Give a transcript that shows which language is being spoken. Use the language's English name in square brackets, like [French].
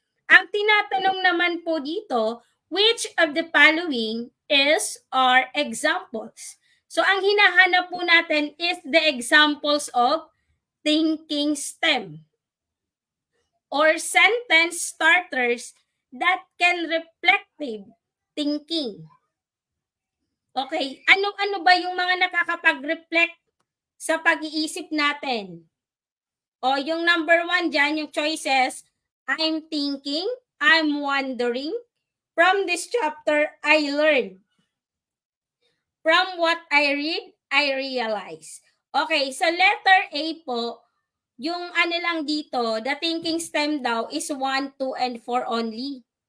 [Filipino] Ang tinatanong naman po dito, [English] which of the following are examples? So, [Filipino] ang hinahanap po natin [English] is the examples of thinking stem or sentence starters that can reflective thinking. [Filipino] Okay, ano ba yung mga nakakapag-reflect sa pag-iisip natin? O yung number 1 dyan, yung [English] choices, I'm thinking, I'm wondering, from this chapter, I learned. From what I read, I realize. Okay, [Filipino] sa letter A po, yung ano lang dito, [English] the thinking stem daw is 1, 2, and 4 only.